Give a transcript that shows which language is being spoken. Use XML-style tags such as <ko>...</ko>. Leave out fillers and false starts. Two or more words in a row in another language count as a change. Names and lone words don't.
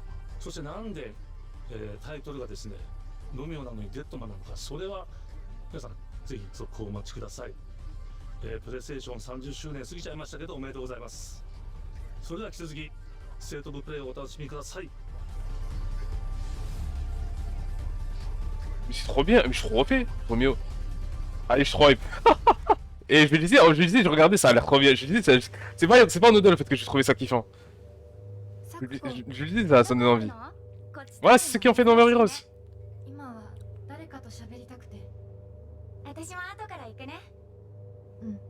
<ja>そしてなんで、タイトルがですねロミオなのにデッドマンなのか、それは皆さんぜひ続行をお待ちください。プレイステーション30周年過ぎちゃいましたけどおめでとうございます。それでは引き続きステートオブプレイをお楽しみください。</ja> <fr>Mais c'est trop bien, mais je suis trop refait, Romeo. Allez, je suis trop hype. Et je regardais, ça a l'air trop bien. Je disais, c'est pas anodin le fait que j'ai trouvé ça kiffant. Je lui disais, ça me donne envie. Voilà, c'est ce qu'ils ont fait dans Mary Rose.</fr> <ja>今は誰かと喋りたくて。私も後から行くね。うん。</ja>